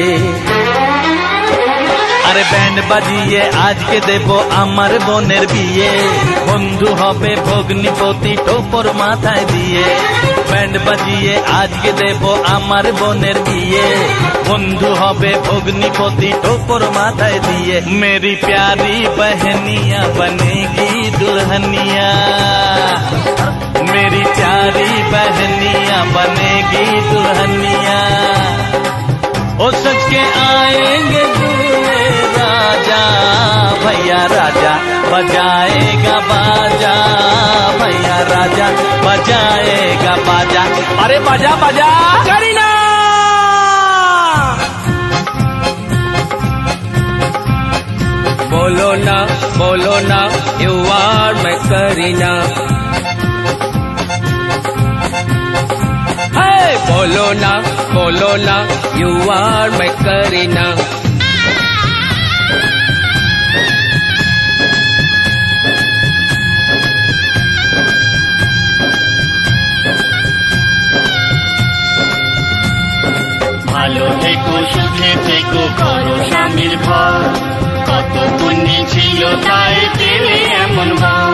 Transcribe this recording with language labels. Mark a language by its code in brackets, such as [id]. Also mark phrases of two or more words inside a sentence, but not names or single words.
[bn] আরে ব্যান্ড বাজিয়ে আজকে দেব আমার বোনের বিয়ে, বন্ধু হবে ভগ্নিপতি টোপর মাথায় দিয়ে। ব্যান্ড বাজিয়ে আজকে দেব আমার বোনের বিয়ে, বন্ধু হবে ভগ্নিপতি টোপর মাথায় দিয়ে। [hi] मेरी प्यारी बहनिया बनेगी दुल्हनिया, मेरी प्यारी बहनिया बनेगी दुल्हनिया। ओ सच के आएंगे दूल्हे राजा, भैया राजा बजाएगा बाजा, भैया राजा बजाएगा बाजा। अरे बाजा बाजा करीना। बोलो ना [en] you are my [hi] करीना। बोलो ना [en] you are my [hi] करीना। [bn] ভালো থেকো সুখে থেকো করো স্বামীর ঘর, কত পুণ্যি ছিল তাই পেলে এমন বর।